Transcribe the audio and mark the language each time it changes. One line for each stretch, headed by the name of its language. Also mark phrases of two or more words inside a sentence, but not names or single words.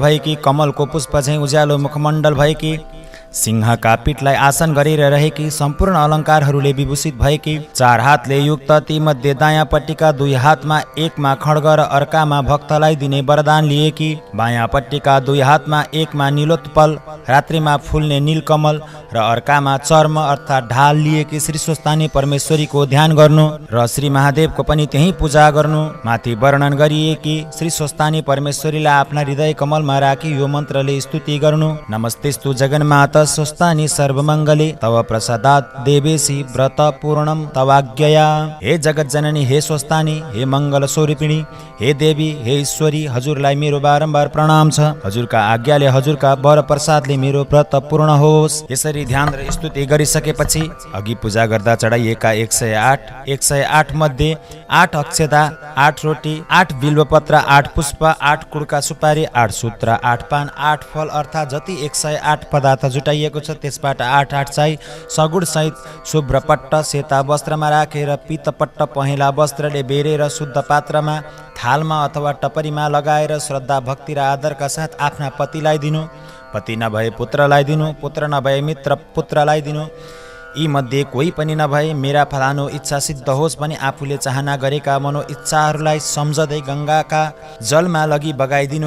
Nepali: भएकी, कमलको पुष्प झैँ उज्यालो मुखमण्डल भएकी, सिंहका पीठलाई आसन गरेर रहेकी, सम्पूर्ण अलङ्कारहरूले विभूषित भएकी, चार हातले युक्त, ती मध्ये दायाँपट्टिका दुई हातमा एकमा खड्ग र अर्कामा भक्तलाई दिने वरदान लिएकी, बायाँपट्टिका दुई हातमा एकमा नीलोत्पल रात्रिमा फुल्ने नीलकमल र अर्कामा चर्म अर्थात् ढाल लिएकी श्री स्वस्तानी परमेश्वरीको ध्यान गर्नु र श्री महादेवको पनि त्यही पूजा गर्नु। माथि वर्णन गरिएकी श्री स्वस्तानी परमेश्वरीलाई आफ्ना हृदय कमलमा राखी यो मन्त्रले स्तुति गर्नु।
Sanskrit: नमस्तेस्तु जगन्माता स्वस्तानी सर्वमङ्गले तव प्रसादात् देवेशी व्रत पूर्णम तवाज्ञया।
Nepali: हे जगत जननी, हे स्वस्तानी, हे मङ्गल स्वरूपिणी, हे देवी, हे ईश्वरी, हजुरलाई मेरो बारम्बार प्रणाम छ। हजुरका आज्ञाले, हजुरका वर प्रसादले मेरो व्रत पूर्ण होस्। यसरी ध्यान र स्तुति गरिसकेपछि अघि पूजा गर्दा चढाइएका 108 मध्ये 8 अक्षता, 8 रोटी, 8 बिल्वपत्र, 8 पुष्प, 8 कुडका सुपारी, 8 सूत्र, 8 पान, 8 फल अर्थात् जति 108 पदार्थ जुटाइएको छ त्यसबाट 8 चाहिँ सगुण सहित शुभ्र पट्ट सेता वस्त्रमा राखेर पितपट्ट पहेँला वस्त्रले बेरेर शुद्ध पात्रमा, थालमा अथवा टपरीमा लगाएर श्रद्धा भक्ति र आदरका साथ आफ्ना पतिलाई दिनु। पति नभए पुत्रलाई दिनु, पुत्र नभए मित्र पुत्रलाई दिनु। यी मध्ये कोही पनि नभए मेरा फलानु इच्छा सिद्ध होस् भने आफूले चाहना गरेका मनो इच्छाहरूलाई सम्झँदै गङ्गाका जलमा लगी बगाइदिनु।